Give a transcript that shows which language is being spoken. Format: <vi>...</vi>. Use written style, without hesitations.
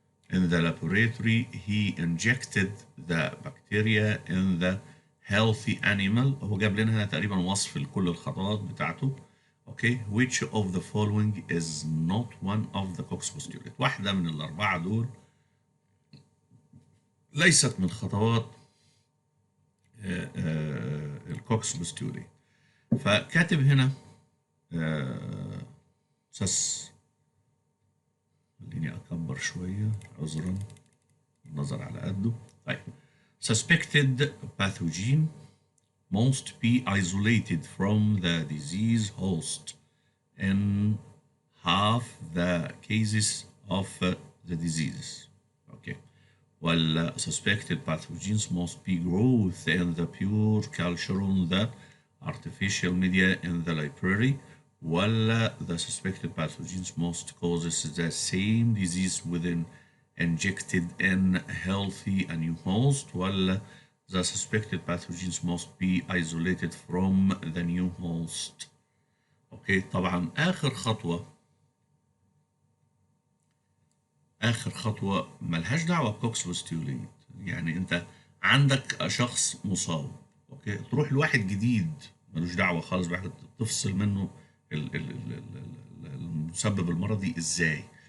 <en>In the laboratory, he injected the bacteria in the healthy animal.</en> <ar>هو جاب لنا هنا تقريبا وصف لكل الخطوات بتاعته.</ar> <en>Okay, which of the following is not one of the Cox postulate.</en> <ar>واحدة من الأربعة دول ليست من خطوات الكوكس بوستوليت. فكاتب هنا خليني أكبر شوية عذرا، النظر على قده. طيب،</ar> <en>suspected pathogen must be isolated from the disease host in half the cases of the diseases. Okay. Well, suspected pathogens must be growth in the pure culture on the artificial media in the library. Well, the suspected pathogens must cause the same disease within injected in healthy new host. Well, the suspected pathogens must be isolated from the new host.</en> <ar>اوكي، طبعا اخر خطوة ملهاش دعوة بكوكس بوستوليت. يعني انت عندك شخص مصاب، اوكي، تروح لواحد جديد ملوش دعوة خالص بحاجة، تفصل منه المسبب المرضي ازاي.</ar>